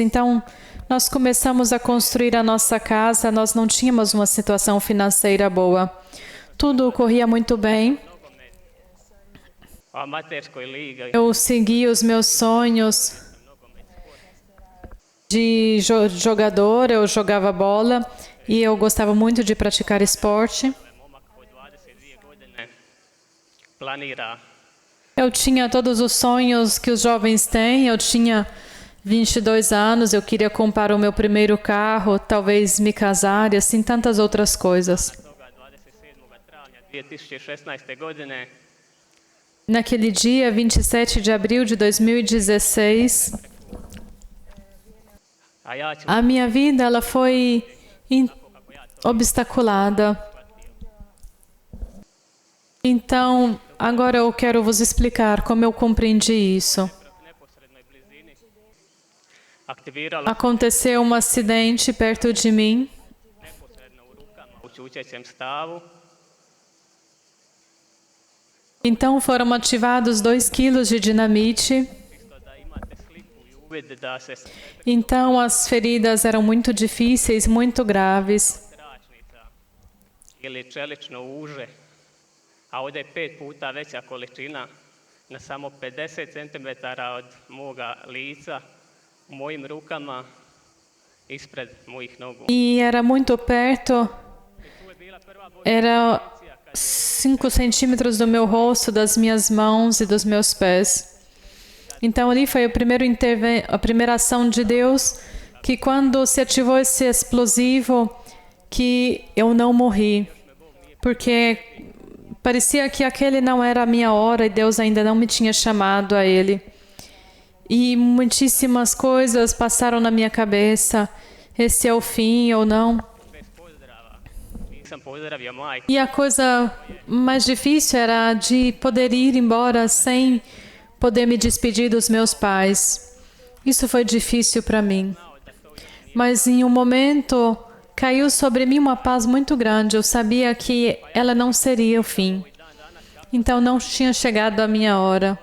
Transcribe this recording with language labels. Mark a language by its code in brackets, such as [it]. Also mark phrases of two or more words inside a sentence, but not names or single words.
[pt] Então, nós começamos a construir a nossa casa, nós não tínhamos uma situação financeira boa. Tudo corria muito bem. [hr] u amaterskoj ligi. [pt] Eu segui os meus sonhos de jogador, eu jogava bola e eu gostava muito de praticar esporte. [hr] Momak od 22 godine planira [pt] Eu tinha todos os sonhos que os jovens têm. Eu tinha 22 anos, eu queria comprar o meu primeiro carro, talvez me casar e assim tantas outras coisas. [hr] toga 27. travnja 2016. godine [pt] Naquele dia, 27 de abril de 2016, [hr] a ja ću [pt] a minha vida ela foi obstaculada. Então, agora eu quero vos explicar como eu compreendi isso. [hr] u neposrednoj blizini aktiviralo [pt] Aconteceu um acidente perto de mim. [hr] neposredno u rukama u ćućećem stavu. [pt] Então foram ativados 2 quilos de dinamite. [hr] Isto da imate sliku i uvid da se [pt] Então as feridas eram muito difíceis, muito graves. [hr] tračnica ili čelično uže, a ovdje je 5 puta veća količina na samo 50 cm od moga lica u mojim rukama ispred mojih nogu. [pt] E era muito perto, [hr] Tu je bila prva bolja [pt] era [hr] akcija kad [pt] 5 centímetros do meu rosto, das minhas mãos e dos meus pés. Então ali foi a primeira ação de Deus, que quando se ativou esse explosivo, que eu não morri, porque parecia que aquele não era a minha hora e Deus ainda não me tinha chamado a ele. E muitíssimas coisas passaram na minha cabeça. Esse é o fim ou não? [hr] Nisam pozdravio majku. [pt] E a coisa mais difícil era de poder ir embora sem poder me despedir dos meus pais. Isso foi difícil para mim. Mas em um momento caiu sobre mim uma paz muito grande. Eu sabia que ela não seria o fim. Então não tinha chegado a minha hora.